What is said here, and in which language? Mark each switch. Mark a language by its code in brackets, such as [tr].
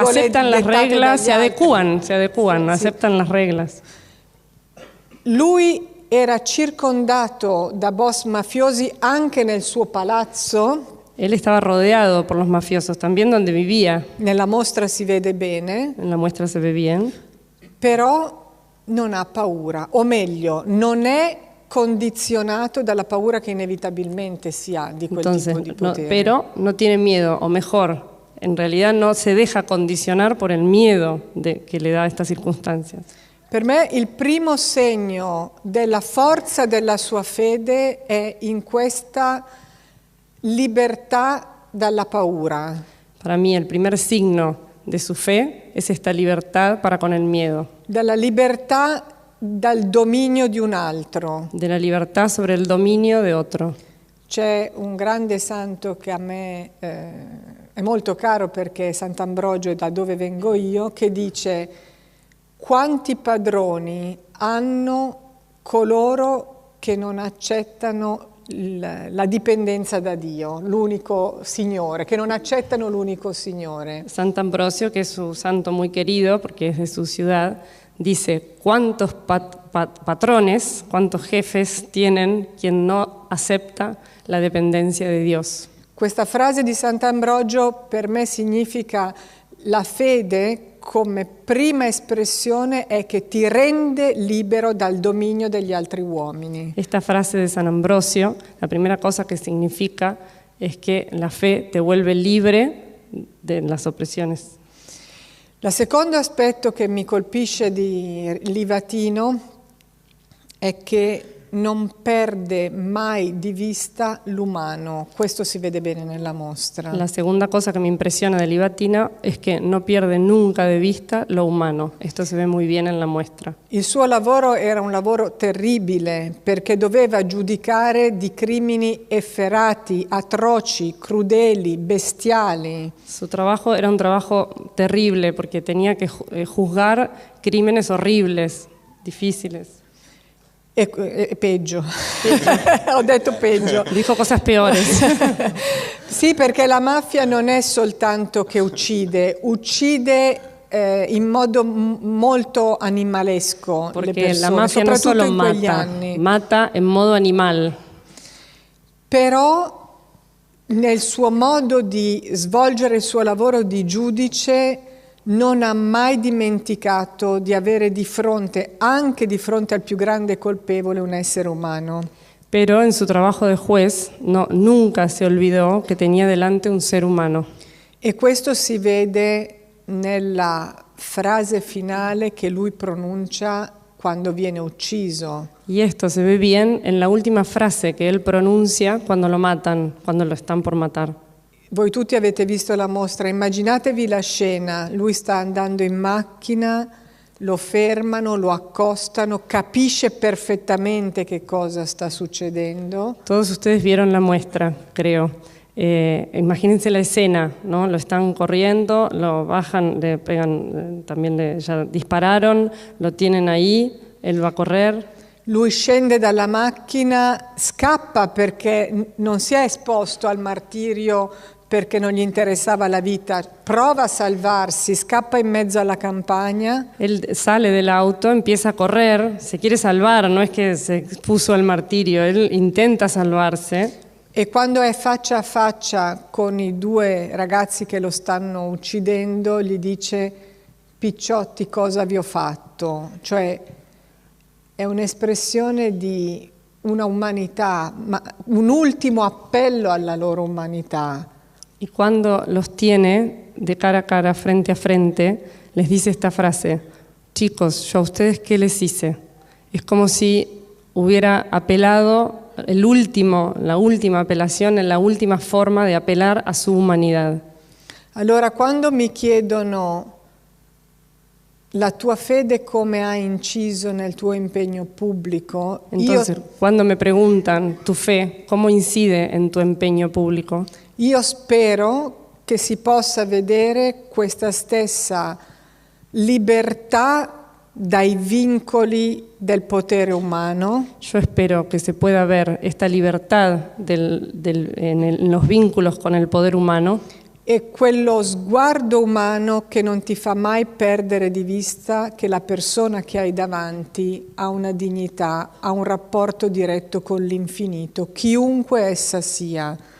[es] aceptan las reglas, se adecúan, [it] sì. [es] aceptan las reglas. [it] Lui era circondato da boss mafiosi anche nel suo palazzo. [es] Él estaba rodeado por los mafiosos, también donde vivía. [it] Nella mostra si vede bene. [es] En la muestra se ve bien. [it] Però non ha paura, o meglio, non è condizionato dalla paura che inevitabilmente si ha di quel tipo di potere. [es] Pero no tiene miedo, o mejor, en realidad no se deja condicionar por el miedo que le da estas circunstancias. [it] Per me il primo segno della forza della sua fede è in questa libertà dalla paura. [es] Para mí el primer signo de su fe es esta libertad para con el miedo. [it] Dalla libertà dal dominio di un altro. [es] De la libertad sobre el dominio de otro. [it] C'è un grande santo che a me è molto caro perché è Sant'Ambrogio, da dove vengo io, che dice: quanti padroni hanno coloro che non accettano la dipendenza da Dio, l'unico Signore, che non accettano l'unico Signore. [es] Sant'Ambrosio, que es un santo muy querido porque es de su ciudad, dice: ¿cuántos patrones, cuántos jefes tienen quien no acepta la dependencia de Dios? [it] Questa frase di Sant'Ambrogio per me significa la fede come prima espressione è che ti rende libero dal dominio degli altri uomini. [es] Esta frase de San Ambrosio, la primera cosa que significa es que la fe te vuelve libre de las opresiones. [it] Il secondo aspetto che mi colpisce di Livatino è che non perde mai di vista l'umano. Questo si vede bene nella mostra. [es] La segunda cosa que me impresiona de Livatino es que no pierde nunca de vista lo humano. Esto se ve muy bien en la muestra. [it] Il suo lavoro era un lavoro terribile perché doveva giudicare di crimini efferati, atroci, crudeli, bestiali. [es] Su trabajo era un trabajo terrible porque tenía que juzgar crímenes horribles, difíciles. [it] È peggio. Ho detto peggio. [es] Dijo cosas peores. [it] Sì, perché la mafia non è soltanto che uccide in modo molto animalesco le [es] Porque [it] persone, [es] la mafia no [it] soprattutto [es] solo [it] in quegli [es] mata, [it] anni. [es] mata en modo animal. [it] Però nel suo modo di svolgere il suo lavoro di giudice non ha mai dimenticato di avere di fronte, anche di fronte al più grande colpevole, un essere umano. [es] Pero en su trabajo de juez nunca se olvidó que tenía delante un ser humano. [it] E questo si vede nella frase finale che lui pronuncia quando viene ucciso. [es] Y esto se ve bien en la última frase que él pronuncia cuando lo matan, cuando lo están por matar. [it] Voi tutti avete visto la mostra, immaginatevi la scena, lui sta andando in macchina, lo fermano, lo accostano, capisce perfettamente che cosa sta succedendo. [es] Todos ustedes vieron la muestra, creo. Imagínense la escena, ¿no? Lo están corriendo, lo bajan, le pegan, ya dispararon, lo tienen ahí, él va a correr. [it] Lui scende dalla macchina, scappa perché non si è esposto al martirio perché non gli interessava la vita, prova a salvarsi, scappa in mezzo alla campagna. [es] Él sale del auto, empieza a correr, se quiere salvar, no es que se expuso al martirio, él intenta salvarse. [it] E quando è faccia a faccia con i due ragazzi che lo stanno uccidendo, gli dice: picciotti, cosa vi ho fatto? Cioè è un'espressione di una umanità, ma un ultimo appello alla loro umanità. [es] Y cuando los tiene de cara a cara, frente a frente, les dice esta frase: chicos, ¿yo a ustedes qué les hice? Es como si hubiera apelado la última apelazione, la última forma de apelar a su humanidad. [it] Allora, quando mi chiedono la tua fede come ha inciso nel tuo impegno pubblico, [es] Entonces, cuando me preguntan tu fe, ¿cómo incide en tu empeño público? [it] io spero che si possa vedere questa stessa libertà dai vincoli del potere umano. [es] Yo espero que se pueda ver esta libertad en los vínculos con el poder humano [it] E quello sguardo umano che non ti fa mai perdere di vista che la persona che hai davanti ha una dignità, ha un rapporto diretto con l'infinito, chiunque essa sia.